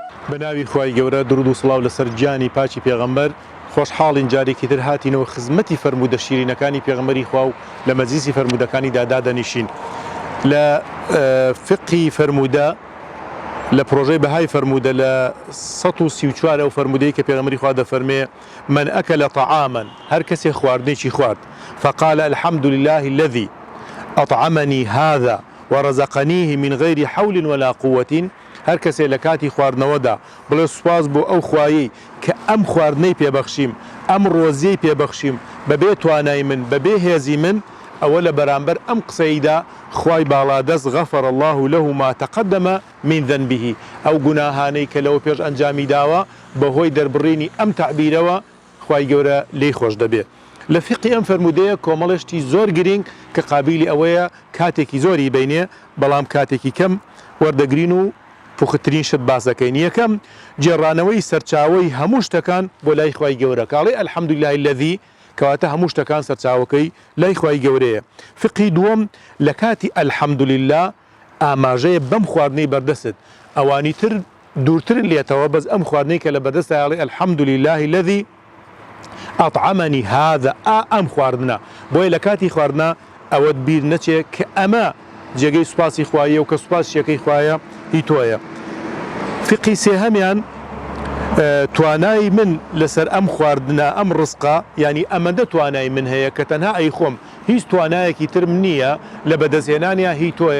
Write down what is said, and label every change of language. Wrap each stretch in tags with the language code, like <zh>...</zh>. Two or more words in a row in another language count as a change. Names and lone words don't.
<ckb>بناوی خوای گەورە درود و سڵاو لەسەر گیانی پاچی پێغەمبەر خۆشحاڵین جارێکی تر هاتینەوە خزمەتی فەرموودە شیرینەکانی پێغەمبەری خوا و لە مەجلیسی فەرموودەکانی دادانیشین لە فقی فەرموودە لە پرۆژەی بەهای فەرموودە لە 134 ئەو فەرموودەی کە پێغەمبەری خوا دەفەرمێ</ckb> <ar>من ئەکەلە طعاما</ar> <ckb>هەر کەسێ خواردنێکی خوارد</ckb> <ar>فقال الحمد لله الذي أطعمني هذا ورزقنيه من غير حول ولا قوة</ar> <ckb>هەر کەسێ لە کاتی خواردنەوەدا بڵێ سوپاس بۆ ئەو خوایی کە ئەم خواردنەی پێبەخشیم ئەم ڕۆزیەی پێبەخشیم بەبێ توانای من بەبێ هێزی من ئەوە لە بەرامبەر ئەم قسەیدا خوای باڵادەست</ckb> <ar>غەفەر الله له ما تقدم من ذنبه</ar> <ckb>ئەو گوناهانەی کە لەوە پێش ئەنجامی داوە بەهۆی دەربڕینی ئەم تعبیرەوە خوای گەورە لێی خۆش دەبێت لە فقی ئەم فەرموودەیە کۆمەڵێشتی زۆر گرنگ کە قابلی ئەوەیە کاتێکی زۆری بینێ بەڵام کاتێکی کەم وەردەگرین و پوخترین شت باسەکەین یەکەم جێڕانەوەی سەرچاوەی هەموو شتەکان بۆ لای خوای گەورە کاڵێ</ckb> <ar>الحەمد لله الذی</ar> <ckb>کەواتە هەموو شتەکان سەرچاوەکەی لای خوای گەورەیە فقی دووەم لە کاتی</ckb> <ar>الحەمد لله</ar> <ckb>ئاماژەیە بەم خواردنەی بەردەست ئەوانی تر دوورترن لێتەوە بەس ئەم خواردنەی کە لە بەردەستە یاڵێ</ckb> <ar>الحەمد لله الذی أطعمني هذا</ar> <ckb>ئەم خواردنە بۆیە لە کاتی خواردنە ئەوەت بیر نەچێت کە ئەمە جێگەی سوپاسی خوایە و کە سوپاسیەکەی خوایە هی تۆیە فقی سێهەمیان توانای من لەسەر ئەم خواردنە ئەم ڕزقا ینی ئەمەندە توانای من هەیە کە تەنها ئەی خۆم هیچ توانایەکی ترم نییە لە بەدەستهێنانیا هی تۆیە</ckb>